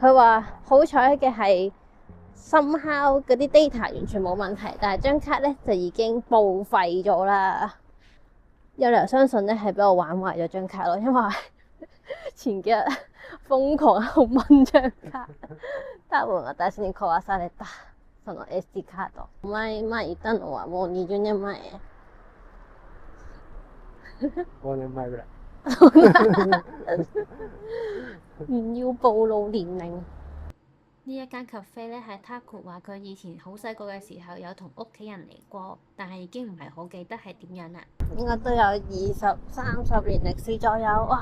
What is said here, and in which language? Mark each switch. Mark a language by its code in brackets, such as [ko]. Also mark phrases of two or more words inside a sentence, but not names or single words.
[yue] 佢話好彩嘅係somehow嗰啲 data 完全冇問題，但係張卡咧就已經報廢咗啦。有理由相信咧係俾我玩壞咗張卡咯，因為前幾日瘋狂喺度掹張卡。 [ja] 多分私に壊されたその SD カード。前言ったのはもう20年前。 5年前ぐらい。 [yue] 唔要暴露年齡。呢一間 cafe 咧係 Taku 話佢以前好細個嘅時候有同屋企人嚟過，但係已經唔係好記得係點樣啦。應該都有20-30年歷史左右。哇！